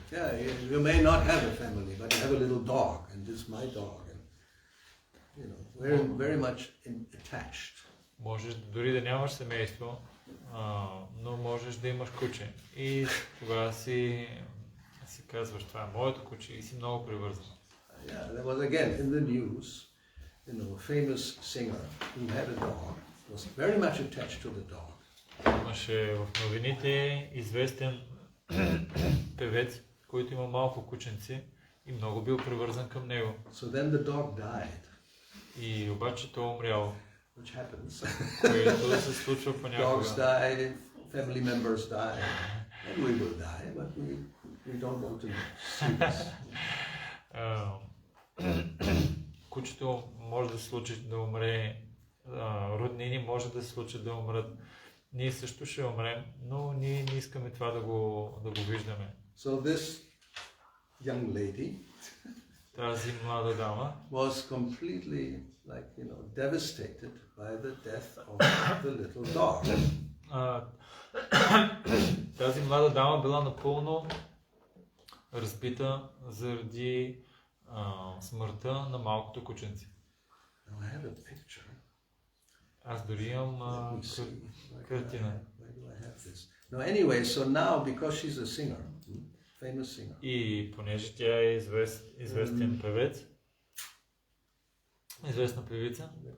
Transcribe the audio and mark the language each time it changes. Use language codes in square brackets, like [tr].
[en] Yeah, you may not have a family, but you have a little dog, and this is my dog, and very, very much attached. [bg] Можеш дори да нямаш семейство, но можеш да имаш куче. И тогава си казваш, това е моето куче и си много привързан. [en] Yeah, there was again in the news, a famous singer who had a dog, was very much attached to the dog. [bg] Имаше в новините известен певец, който има малко кученци и много бил привързан към него. [en] So then the dog died. [bg] И обаче той умрял. [en] Which happens. [bg] Което се случва понякога. [en] Dogs die, family members die, and we will die, but we don't want to see this. [bg] Кучето може да се случи да умре, роднини може да се случи да умрат. Ние също ще умрем, но ние не искаме това да го виждаме. [en] So this young lady [bg] Тази млада дама [en] was completely devastated by the death of the little dog. [bg] Тази млада дама била напълно разбита заради смъртта на малкото кученце. [en] Now I have a picture. [bg] Аз дори имам картина. [en] Where do I have this? No, anyway, so now because she's a singer, famous singer. [bg] И понеже тя е известен певец, известна певица.